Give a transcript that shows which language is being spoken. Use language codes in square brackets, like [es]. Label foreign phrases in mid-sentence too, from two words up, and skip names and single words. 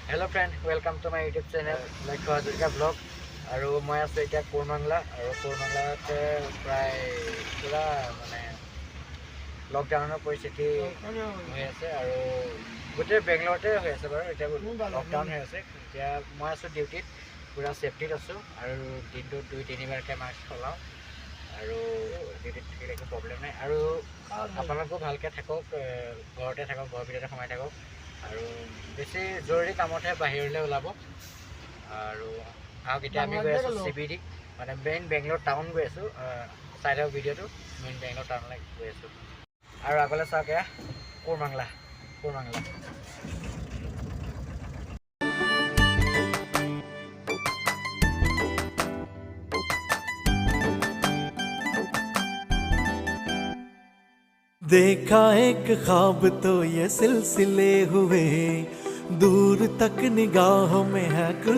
[en] friend, welcome to my YouTube channel Lakshya Hazarika vlog. [as] আৰু মই আছো এতিয়া কোৰমাংলা আৰু কোৰমাংলাত প্ৰায় পুৰা মানে লকডাউনৰ পৰিস্থিতি হৈ আছে আৰু গোটেই বেংগলৰতে হৈ আছে বাৰু এতিয়া লকডাউন হৈ আছে এতিয়া মই আছো ডিউটিত পুৰা সেফটিত আছো আৰু দিনটোত 2-3 বাৰকৈ মাস্ক চলাওঁ আৰু ডিউটিত থাকিলে একো প্ৰব্লেম নাই আৰু আপোনালোকো ভালকৈ থাকক ঘৰতে থাকক ঘৰৰ ভিতৰতে সোমাই থাকক আৰু বেছি জৰুৰী কামতহে বাহিৰলৈ ওলাব আৰু আহক এতিয়া আমি গৈ আছোঁ CBD মানে [en] main Bangalore town [as] গৈ আছোঁ চাই থাকক ভিডিঅ'টো মেইন বেংগলোৰ টাউনলৈ গৈ আছোঁ আৰু আগলৈ চাওক এয়া কোৰমাংলা [hi] देखा एक ख्वाब तो ये सिलसिले हुए दूर तक निगाहों में है गुल